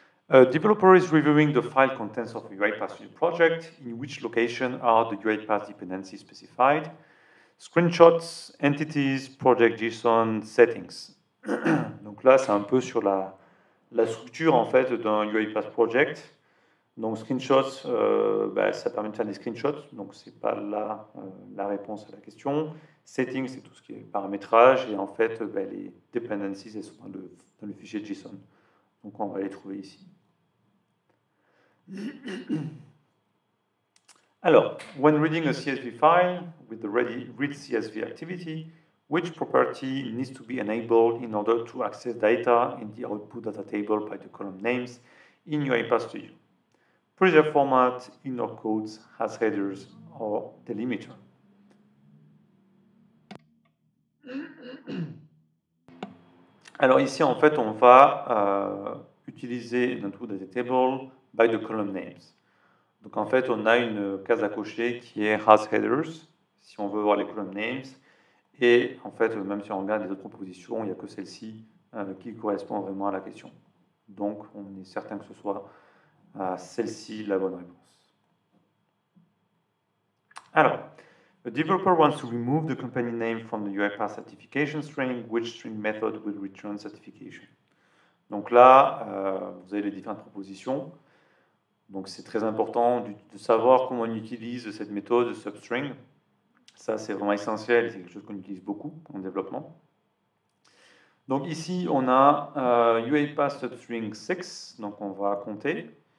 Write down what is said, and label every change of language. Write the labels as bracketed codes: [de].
[en] A developer is reviewing the file contents of a UiPath project. In which location are the UiPath dependencies specified? Screenshots, entities, project JSON, settings. [fr] Donc là, c'est un peu sur la structure en fait d'un UiPath project. Donc screenshots, ça permet de faire des screenshots, donc c'est pas la réponse à la question. Settings, c'est tout ce qui est paramétrage, et en fait les dependencies, elles sont dans le fichier JSON. Donc on va les trouver ici. [en] Alors, when reading a CSV file with the read CSV activity, which property needs to be enabled in order to access data in the output data table by the column names in UiPath Studio? Preserve format, inner codes, has headers, or delimiter. [fr] Alors ici, en fait, on va utiliser l' [en] input data table by the column names. [fr] Donc en fait, on a une case à cocher qui est has headers, si on veut voir les column names. Et en fait, même si on regarde les autres propositions, il n'y a que celle-ci qui correspond vraiment à la question. Donc on est certain que ce soit celle-ci la bonne réponse. [en] Alors, the developer wants to remove the company name from the UiPath certification string. Which string method will return certification? [fr] Donc là, vous avez les différentes propositions. Donc c'est très important de savoir comment on utilise cette méthode de substring. Ça, c'est vraiment essentiel, c'est quelque chose qu'on utilise beaucoup en développement. Donc ici, on a UiPath substring 6, donc on va compter.